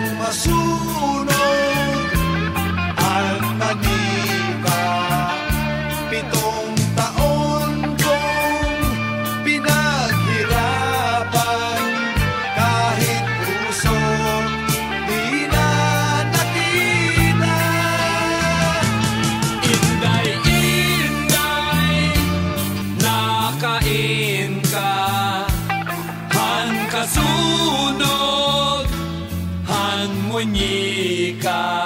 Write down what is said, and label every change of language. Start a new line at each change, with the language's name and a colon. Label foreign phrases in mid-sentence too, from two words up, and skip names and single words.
Filipino: nasunog ang manika. 7 taon kong pinaghirapan, kahit puso di na nakita.
Waray: Inday, inday, nakain ka. Han kasunog, han munyika.